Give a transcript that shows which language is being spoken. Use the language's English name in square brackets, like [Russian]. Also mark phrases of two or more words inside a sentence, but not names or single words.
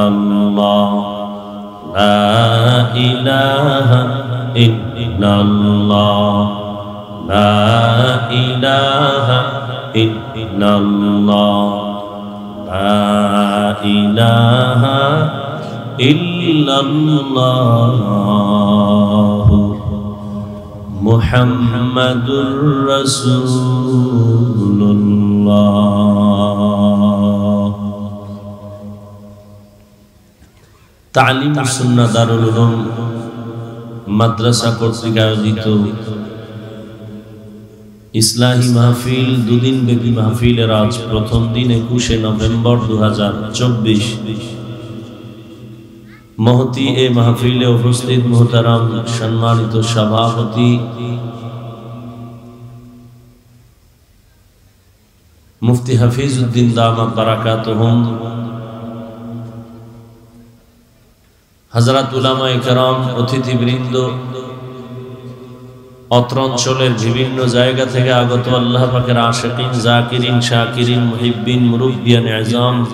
[Arabic] اللہ، لا الہ الا اللہ، لا الہ الا اللہ، لا الہ الا اللہ، محمد رسول اللہ۔ [Bangla] تعلیم সুন্নাহ দারুল উলুম মাদ্রাসা কর্তৃক আয়োজিত ইসলাহী মাহফিল, দুদিন ব্যাপী মাহফিলের আজ প্রথম দিন 21 নভেম্বর 2024। মহতি এ মাহফিলে উপস্থিত মুহতারাম সম্মানিত সভাপতি মুফতি হাফিজউদ্দিন [Arabic] دامت بركاتهم, [Bangla] হযরত উলামায়ে কেরাম, অতিথিবৃন্দ, অত্র অঞ্চলের বিভিন্ন জায়গা থেকে আগত আল্লাহ পাকের আশিকিন, জাকিরিন, শাকিরিন, মুহিব্বিন, মুরব্বিয়ান আযম,